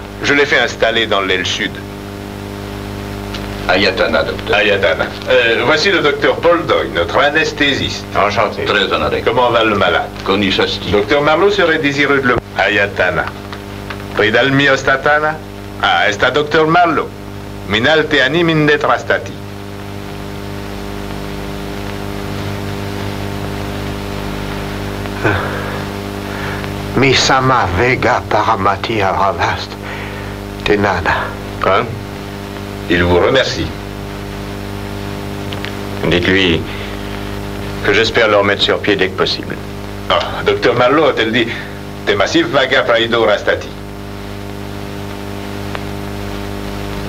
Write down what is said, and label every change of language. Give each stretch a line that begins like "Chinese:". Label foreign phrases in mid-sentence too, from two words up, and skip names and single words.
French: Je l'ai fait installer dans l'aile sud. Ayatana, docteur. Ayatana. Voici le docteur Paul Doyle, notre anesthésiste. Enchanté. Très honoré. Comment va le malade? Konishasti. Docteur Marlowe serait désireux de le... Ayatana. Pridalmiostatana. Ah, est-ce docteur Marlowe? Minalteani mindetrastati. Misama vega paramati aravast. Tenana. Quoi? Il vous remercie. Dites-lui que j'espère le remettre sur pied dès que possible. Ah, docteur Marlowe a-t-elle dit Te massif vaga praido rastati.